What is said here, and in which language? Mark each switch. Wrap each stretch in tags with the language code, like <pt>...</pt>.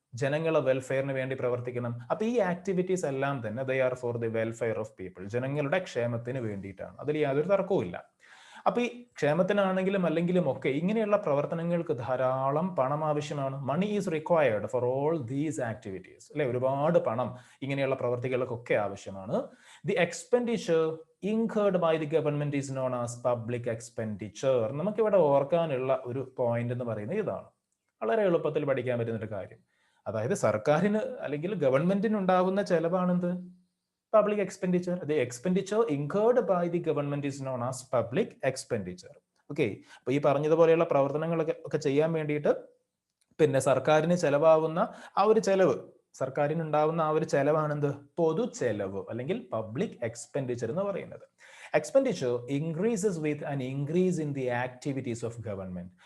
<ml>ജനങ്ങളെ വെൽഫെയറിന് വേണ്ടി പ്രവർത്തിക്കണം. അപ്പൊ ഈ ആക്ടിവിറ്റീസ് എല്ലാം തന്നെ</ml> <en>they are for the welfare of people,</en> <ml>ജനങ്ങളുടെ ക്ഷേമത്തിന് വേണ്ടിയിട്ടാണ്. അതിൽ യാതൊരു തർക്കവും. അപ്പൊ ഈ ക്ഷേമത്തിനാണെങ്കിലും അല്ലെങ്കിലും ഒക്കെ ഇങ്ങനെയുള്ള പ്രവർത്തനങ്ങൾക്ക് ധാരാളം പണം ആവശ്യമാണ്.</ml> <en>money is required for all these activities,</en> <ml>അല്ലെ, ഒരുപാട് പണം ഇങ്ങനെയുള്ള പ്രവർത്തികൾക്കൊക്കെ ആവശ്യമാണ്.</ml> <en>The expenditure incurred by the government is known as public expenditure.</en> <ml>നമുക്കിവിടെ ഓർക്കാനുള്ള ഒരു പോയിന്റ് എന്ന് പറയുന്നത് ഇതാണ്. വളരെ എളുപ്പത്തിൽ പഠിക്കാൻ പറ്റുന്ന ഒരു കാര്യം. അതായത് സർക്കാരിന് അല്ലെങ്കിൽ ഗവൺമെന്റിന് ഉണ്ടാകുന്ന ചെലവാണെന്ത്?</ml> <en>Public expenditure. The expenditure incurred by the government is known as public expenditure.</en> <ml>Okay, അപ്പൊ ഈ പറഞ്ഞതുപോലെയുള്ള പ്രവർത്തനങ്ങളൊക്കെ ചെയ്യാൻ വേണ്ടിയിട്ട് പിന്നെ സർക്കാരിന് ചെലവാകുന്ന ആ ഒരു ചെലവ്, സർക്കാരിന് ഉണ്ടാവുന്ന ആ ഒരു ചെലവാണെന്ത്? പൊതു ചെലവ് അല്ലെങ്കിൽ പബ്ലിക് എക്സ്പെൻഡിച്ചർ എന്ന് പറയുന്നത്.</ml> <en>Expenditure increases with an increase in the activities of government.</en>